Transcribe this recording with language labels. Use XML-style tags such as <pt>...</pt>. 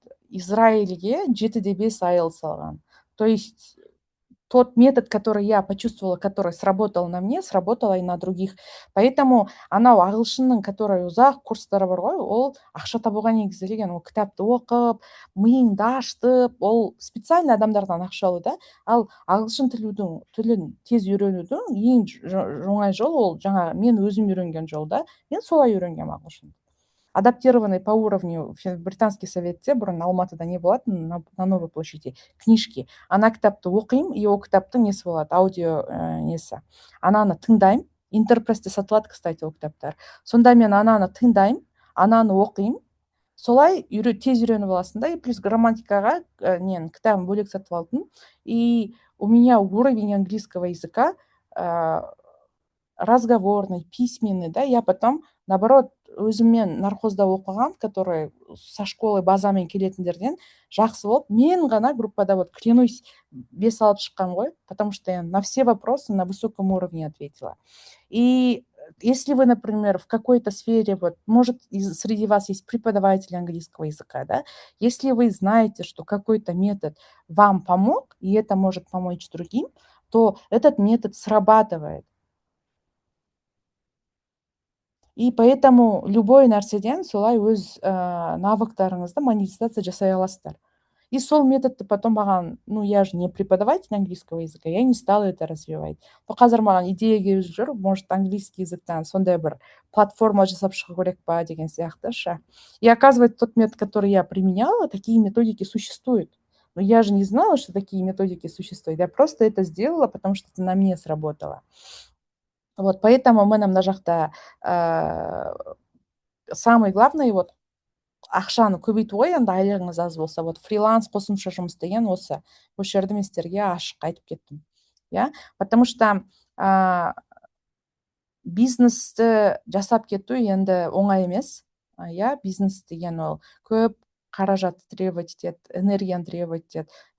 <kk>Израильге 7-де 5 IELTS алған.</kk> <ru>То есть тот метод, который я почувствовала, который сработал на мне, сработало и на других.</ru> <kk>Поэтому анау ағылшынның, который ұзақ курстары бар ғой, ол ақша табуға негізделген, ол кітапты оқып, миыңды ашытып, ол специально адамдардан ақша алу да. Ал ағылшын тілін тез үйренудің ең оңай жол ол жаңағы мен өзім үйренген жол да. Мен солай үйренгем ағылшын. Адаптированный по уровню британский советте бұрын Алматыда не болатын,</kk> <ru>на Новой площади книжки.</ru> <kk>Ана кітапты оқимын, и ол кітаптың несі болады, аудио несі. Ананы тыңдаймын, интерпресте сатылады, кстати, ол кітаптар. Сонда мен ананы тыңдаймын, ананы оқимын, солай тез үйреніп аласың да. И плюс грамматикаға кітабын бөлек сатып алдым.</kk> <ru>И у меня уровень английского языка разговорный, письменный, да, я потом, наоборот,</ru> <kk>өзіммен нархозда оқыған,</kk> <ru>который со школы</ru> <kk>базамен келетіндерден жақсы болып, мен ғана группада,</kk> <ru>вот, клянусь,</ru> <kk>5 алып шыққан ғой,</kk> <ru>потому что я на все вопросы на высоком уровне ответила. И если вы, например, в какой-то сфере, вот, может, среди вас есть преподаватель английского языка, да, если вы знаете, что какой-то метод вам помог, и это может помочь другим, то этот метод срабатывает.</ru> <kk>И поэтому любой нәрседен солай өз навыктарыңызды монетизация жасай аласыздар.</kk> <ru>И</ru> <kk>сол методты</kk> <ru>потом маған, я же не преподаватель английского языка, я не стала это развивать.</ru> <kk>Но қазір маған идея келіп жүр, может, английский языктан сондай бір платформа жасап шығу керек па деген сияқты ше.</kk> <ru>И оказывается, тот метод, который я применяла, такие методики существуют. Но я же не знала, что такие методики существуют. Я просто это сделала, потому что это на мне сработало.</ru> <kk>Вот, поэтому мы мына жақта самый главный, вот, ақшаны көбейту ғой, енді айлығыңыз аз болса, вот, фриланс қосымша жұмыс деген осы. Осы жерде мен сіздерге ашық айтып кеттім. Потому что бизнесті жасап кету енді оңай емес. Бизнес деген ол көп қаражатты требовать етеді, энергияны требовать етеді.</kk>